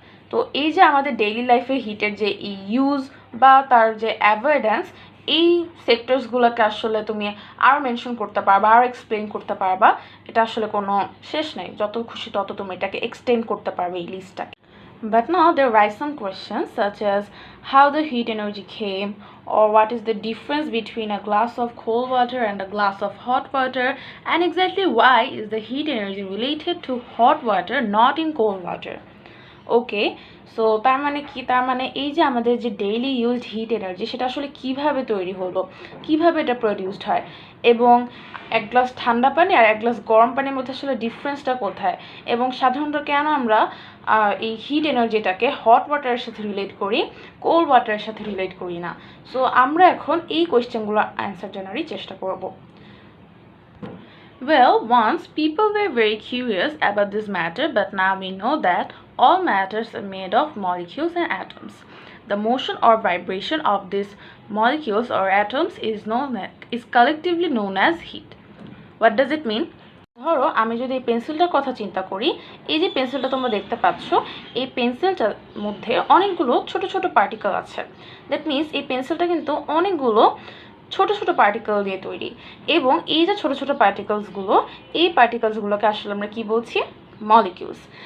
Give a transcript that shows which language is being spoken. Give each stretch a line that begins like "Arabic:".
Bangla: তো এই যে আমাদের ডেইলি লাইফে হিটের যে ইউজ বা তার যে অ্যাভয়েডেন্স, এই সেক্টরসগুলোকে আসলে তুমি আরও মেনশন করতে পারবা, আরও এক্সপ্লেন করতে পারবা। এটা আসলে কোনো শেষ নেই, যত খুশি তত তুমি এটাকে এক্সটেন্ড করতে পারবে এই লিস্টটাকে।
English: But now there rise some questions such as how the heat energy came, or what is the difference between a glass of cold water and a glass of hot water, and exactly why is the heat energy related to hot water, not in cold water.
Bangla: Okay, so তার মানে কি, তার মানে এই যে আমাদের যে daily used hit energy, সেটা আসলে কিভাবে তৈরি হলো, কিভাবে এটা প্রডিউসড হয়, এবং এক গ্লাস ঠান্ডা পানি আর এক গ্লাস গরম পানির মধ্যে আসলে ডিফারেন্সটা কোথায়, এবং সাধারণত কেন আমরা এই হিট এনার্জিটাকে হট ওয়াটারের সাথে রিলেট করি, কোল্ড ওয়াটারের সাথে রিলেট করি না। সো আমরা এখন এই কোয়েশ্চেনগুলোর অ্যান্সার জানারই চেষ্টা করব।
English: Well, once people were very curious about this matter, but now we know that all matters are made of molecules and atoms. The motion or vibration of these molecules or atoms is collectively known as heat. What does it mean?
Bangla: ধরো আমি যদি এই পেন্সিলটার কথা চিন্তা করি, এই যে পেন্সিলটা তোমরা দেখতে পাচ্ছ, এই পেন্সিলটার মধ্যে অনেকগুলো ছোট ছোট পার্টিকেল আছে।
English: that means
Bangla: এই পেন্সিলটা কিন্তু অনেকগুলো ছোট ছোট পার্টিকেল দিয়ে তৈরি, এবং এই যে ছোট ছোট পার্টিকেলসগুলো, এই পার্টিকেলসগুলোকে আসলে আমরা কি বলছি? মলিকিউলস।